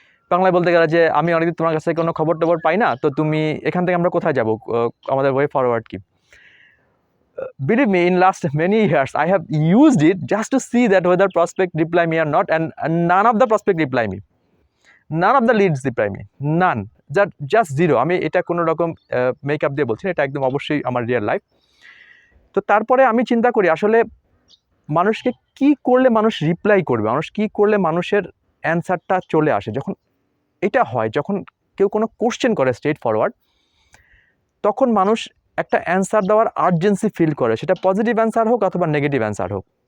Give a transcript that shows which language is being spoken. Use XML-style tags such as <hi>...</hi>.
<bn>বাংলায় বলতে গেলে যে আমি অনেকদিন তোমার কাছে কোনো খবর টবর পাই না, তো তুমি এখান থেকে আমরা কোথায় যাব, আমাদের ওয়ে ফরওয়ার্ড কি?</bn> <en>Believe me, in last many years I have used it just to see that whether prospect reply me or not, and none of the prospect reply me. None of the leads reply me, none, just zero.</en> <bn>আমি এটা কোনো রকম makeup দিয়ে বলছি না, এটা একদম অবশ্যই আমার রিয়েল লাইফ। তো তারপরে আমি চিন্তা করি আসলে মানুষকে কি করলে মানুষ রিপ্লাই করবে, মানুষ কি করলে মানুষের অ্যান্সারটা চলে আসে। যখন এটা হয়, যখন কেউ কোনো কোশ্চেন করে স্ট্রেট ফরওয়ার্ড, তখন মানুষ একটা অ্যান্সার দেওয়ার আর্জেন্সি ফিল করে, সেটা পজিটিভ অ্যান্সার হোক অথবা নেগেটিভ অ্যান্সার হোক।</bn>